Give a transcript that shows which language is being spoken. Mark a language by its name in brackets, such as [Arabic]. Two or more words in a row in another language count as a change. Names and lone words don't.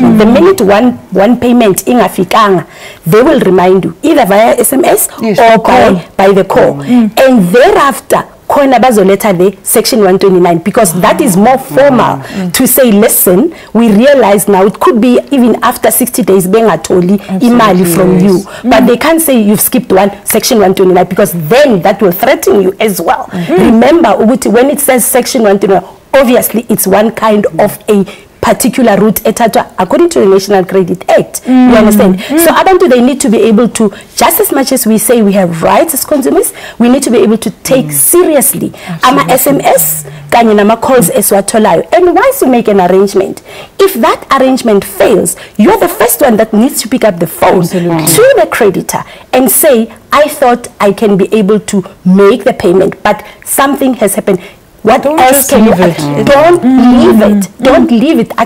[English] The minute one payment ingafikanga, they will remind you either via SMS or by the call. And thereafter, letter the Section 129, because that is more formal to say, listen, we realize now it could be even after 60 days [Zulu] bengatoli imali [English] from you, but they can't say you've skipped Section 129, because then that will threaten you as well. Remember, when it says Section 129, obviously it's one kind of a particular route according to the National Credit Act. You understand? So abantu, they need to be able to, just as much as we say we have rights as consumers, we need to be able to take seriously [Zulu] ama SMS kanye nama calls eswatholayo. [English] And once you make an arrangement, if that arrangement fails, you're the first one that needs to pick up the phone to the creditor and say, I thought I can be able to make the payment, but something has happened. What else can you do? Don't leave it. Don't leave it.